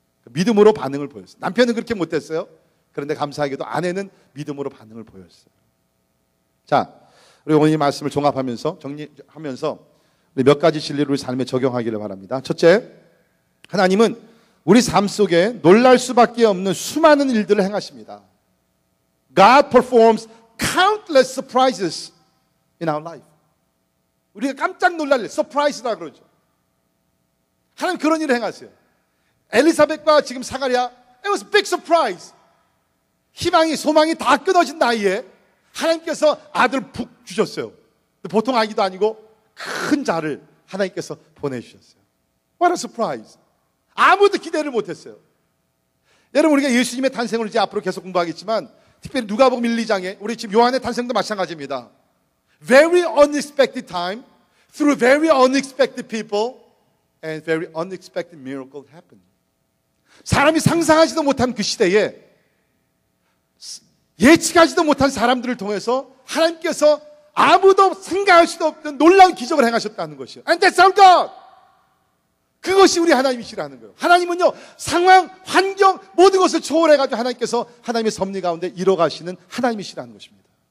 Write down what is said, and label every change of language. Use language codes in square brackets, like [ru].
[ko] 믿음으로 반응을 보였어요. 남편은 그렇게 못했어요. 그런데 감사하게도 아내는 믿음으로 반응을 보였어요. 자, 우리 오늘 이 말씀을 종합하면서 정리하면서 우리 몇 가지 진리를 우리 삶에 적용하기를 바랍니다. 첫째, 하나님은 우리 삶 속에 놀랄 수밖에 없는 수많은 일들을 행하십니다. [en] God performs countless surprises in our life. [ko] 우리가 깜짝 놀랄 일, 서프라이즈라 그러죠. 하나님 그런 일을 행하세요. 엘리사벳과 지금 사가랴, [en] it was a big surprise. [ko] 희망이, 소망이 다 끊어진 나이에 하나님께서 아들 푹 주셨어요. 보통 아기도 아니고 큰 자를 하나님께서 보내주셨어요. [en] What a surprise. [ko] 아무도 기대를 못했어요. 여러분, 우리가 예수님의 탄생을 이제 앞으로 계속 공부하겠지만 특별히 누가복음 1, 2장에 우리 지금 요한의 탄생도 마찬가지입니다. [en] Very unexpected time, through very unexpected people, and very unexpected miracle happened. [ko] 사람이 상상하지도 못한 그 시대에 예측하지도 못한 사람들을 통해서 하나님께서 아무도 생각할 수도 없는 놀라운 기적을 행하셨다는 것이에요. [en] And that's our God. [ko] 그것이 우리 하나님이시라는 거예요. 하나님은요, 상황, 환경, 모든 것을 초월해가지고 하나님께서 하나님의 섭리 가운데 이뤄가시는 하나님이시라는 것입니다.